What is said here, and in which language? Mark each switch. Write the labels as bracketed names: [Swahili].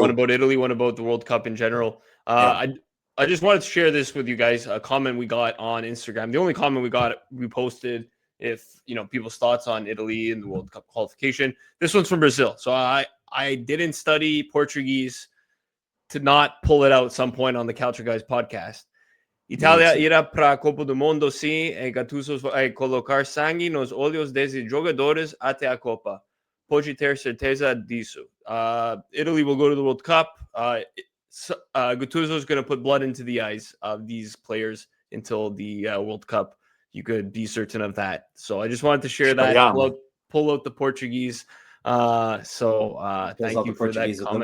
[English] One about Italy, one about the World Cup in general. I just wanted to share this with you guys. A comment we got on Instagram. The only comment we posted, if people's thoughts on Italy and the World Cup qualification. This one's from Brazil. So I didn't study Portuguese to not pull it out at some point on the Calcio Guys podcast. [Portuguese] Italia irá para a Copa do Mundo sim, e Gattuso vai colocar sangue nos olhos desses jogadores até a Copa. Pode ter certeza disso. [English] Italy will go to the World Cup. Gattuso is going to put blood into the eyes of these players until the World Cup. You could be certain of that. So I just wanted to share that. Pull out the Portuguese. Thank you for that comment.